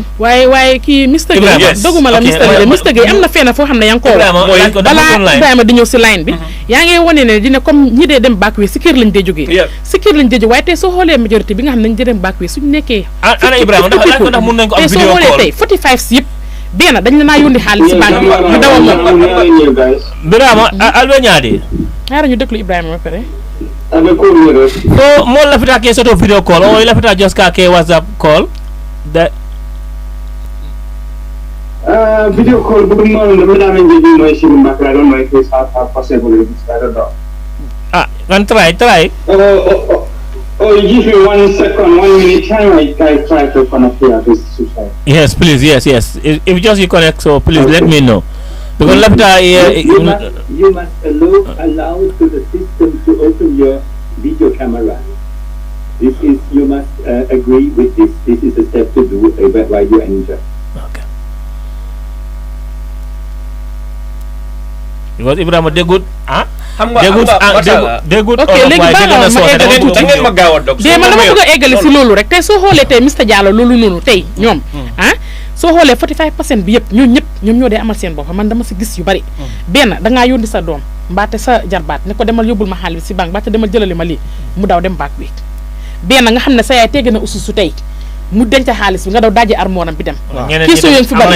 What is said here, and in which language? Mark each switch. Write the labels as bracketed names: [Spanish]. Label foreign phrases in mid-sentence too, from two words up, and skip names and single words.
[Wolof] waaye kii Mr Gueye doguma la Mr Gueye am na fenn foo xam ne yaa ngi ko balaa Ibrahima di ñëw si line bi yaa ngi wane ne dina comme ñi dee dem back wi si kër lañ dee jógee si kër lañ dee jógee waaye tey soo xoolee majorité bi nga xam ne nañ dee dem back wi suñu nekkee ana Ibrahima ndax mun nañ ko am tey soo xoolee tey 45 yëpp benn dañ la naa yónni xaalis si banque bi ñu dawal moom Ibrahima alwe ñaade xaaral ñu déglu Ibrahima ba pare [Mandingo] so mo lafita ke soto [English] video call [Mandingo] o lafita just ka ke [English] WhatsApp call [Mandingo] da [English] video call [Mandingo] bu mo no da men jeji moy ci makra don moy ke [French] sa possible [English] I don't know [Mandingo] kan try [English] Oh, you give me 1 second, 1 minute time. I try to connect here to society. Yes, please. Yes. If just you connect, so please let me know. Because You must allow to the system to open your video camera. You must agree with this. This is a step to do while you enter. Okay. Because [Wolof] Ibrahima déggut xam nga déggut ok léegi baax na ma eggale tuuti ngeen ma gaaw a dog de man dama bëgg a eggale si loolu rek tey soo xoolee tey Mr Diallo loolu noonu tey ñoom soo xoolee 45% bi yëpp ñoom ñoo dee amal seen bopp man dama si gis yu bari benn dangaa yónni sa doom mbaate sa jarbaat ne ko demal yóbbul ma xaalis si banque mbaate demal jëlali ma lii mu daw dem baak bi benn nga xam ne sa yaay tegg na ususu tey mu denc xaalis bi nga daw daaje armoiram bi dem kii soo yéen fi bari